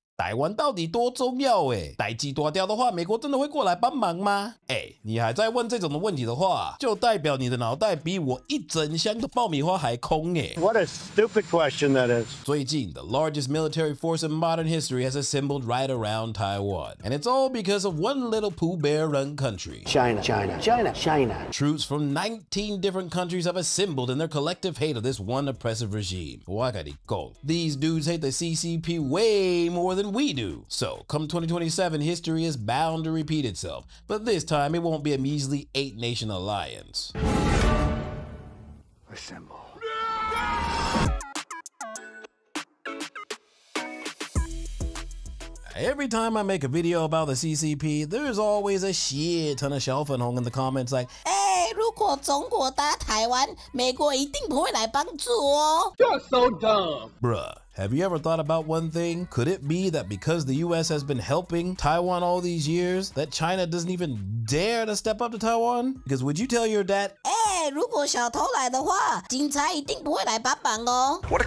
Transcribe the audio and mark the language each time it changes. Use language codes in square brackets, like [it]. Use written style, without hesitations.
[zh] 台湾到底多重要代志大条的话，美国真的会过来帮忙吗？你还在问这种的问题的话，就代表你的脑袋比我一整箱的爆米花还空 [en] What a stupid question that is. [zh] 最近 [en] the largest military force in modern history has assembled right around Taiwan, and it's all because of one little Pooh Bear run country. China. Troops from 19 different countries have assembled in their collective hate of this one oppressive regime. These dudes hate the CCP way more than we do. So, come 2027, history is bound to repeat itself. But this time, it won't be a measly 8-nation alliance. Assemble. Every time I make a video about the CCP, there's always a shit ton of 小粉红 in the comments like, [zh] 如果中国打台湾，美国一定不会来帮助哦。 [en] You're so dumb. Bruh, have you ever thought about one thing? Could it be that because the US has been helping Taiwan all these years, that China doesn't even dare to step up to Taiwan? Because would you tell your dad, [zh] 如果小偷来的话，警察一定不会来帮忙哦。